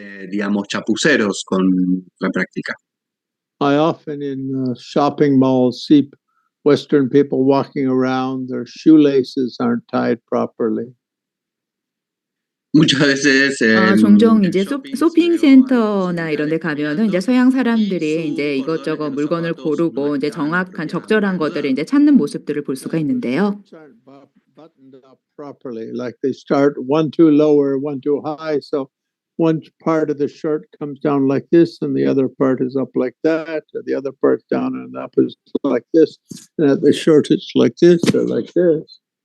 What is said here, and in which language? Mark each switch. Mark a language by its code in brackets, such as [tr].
[es] Digamos, chapuceros con la práctica. [en] I often in shopping malls see Western people walking around, their shoelaces aren't tied properly. [es] Muchas veces [ko] 종종 이제 쇼핑 센터나 이런 데 가면은 이제 서양 사람들이 이제 이것저것 물건을 고르고 이제 정확한 적절한 것들을 이제 찾는 모습들을 볼 수가 있는데요. [en] Buttoned up properly, like they start one too lower, one too high, so one part of the shirt comes down like this and the other part is up like that, or the other part's down and up is like this, and at the shirt it's like this or like this.